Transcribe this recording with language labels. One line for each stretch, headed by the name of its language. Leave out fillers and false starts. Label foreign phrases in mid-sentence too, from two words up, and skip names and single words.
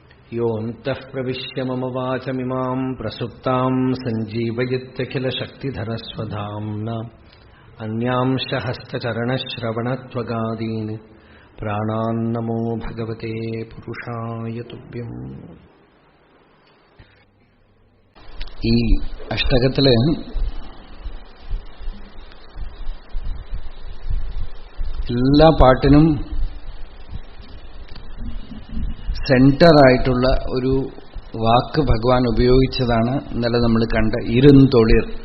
Sanskrit: योऽन्तः प्रविश्य मम वाचमिमां प्रसुप्तां सञ्जीवयत्यखिलशक्तिधरस्वधाम्ना अन्यांश हस्तचरणश्रवणत्वगादीन् प्राणान्नमो भगवते पुरुषाय तुभ्यम्.
Malayalam: ഈ അഷ്ടകത്തില് എല്ലാ പാട്ടിനും സെന്ററായിട്ടുള്ള ഒരു വാക്ക് ഭഗവാൻ ഉപയോഗിച്ചതാണ് ഇന്നലെ നമ്മൾ കണ്ട ഇരുന്തൊളിർ.